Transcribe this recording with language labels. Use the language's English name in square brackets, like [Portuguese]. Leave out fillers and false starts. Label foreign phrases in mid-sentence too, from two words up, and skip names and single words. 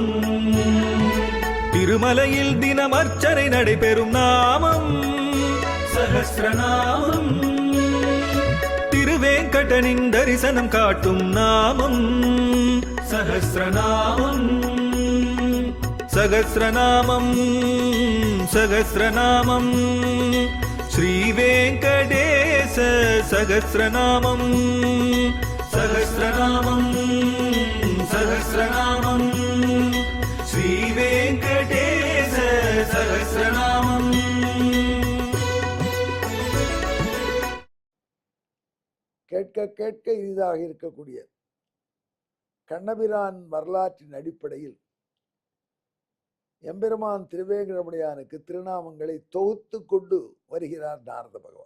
[Tamil] திருமலையில் தினம் அர்ச்சனை நடைபெறும் நாமம் சஹஸ்ரநாமம். திருவேங்கடனின் தரிசனம் காட்டும் நாமம் சஹஸ்ரநாமம். [Sanskrit] सहस्रनामं सहस्रनामं श्रीवेङ्कटेश सहस्रनामं सहस्रनामं सहस्रनामं श्रीवेङ्कटेश सहस्रनामं। [Tamil] கேட்க கேட்க இனிதாக இருக்கக்கூடிய கண்ணபிரான் வரலாற்றின் அடிப்படையில் எம்பெருமான் திருவேங்கடமுடையானுக்கு திருநாமங்களை தொகுத்து கொண்டு வருகிறார் நாரத பகவான்.